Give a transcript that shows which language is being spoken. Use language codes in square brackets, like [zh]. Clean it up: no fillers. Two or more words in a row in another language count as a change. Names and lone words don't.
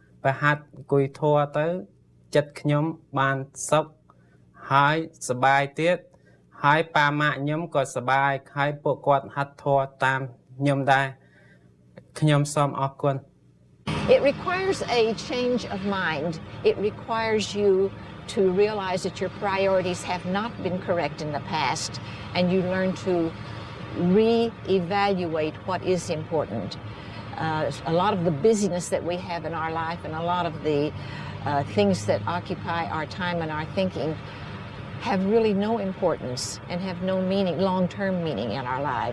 [km] ប្រហាត់អង្គុយធម៌ទៅចិត្តខ្ញុំបានសុខហើយសប្បាយទៀតហើយប៉ាម៉ាក់ខ្ញុំក៏សប្បាយហើយពួកគាត់ហាត់ធម៌តាមខ្ញុំដែរខ្ញុំសូមអរគុណ [en] It requires a change of mind. It requires you to realize that your priorities have not been correct in the past, and you learn to re-evaluate what is important. A lot of the busyness that we have in our life and a lot of the things that occupy our time and our thinking have really no importance and have no meaning, long-term meaning in our lives.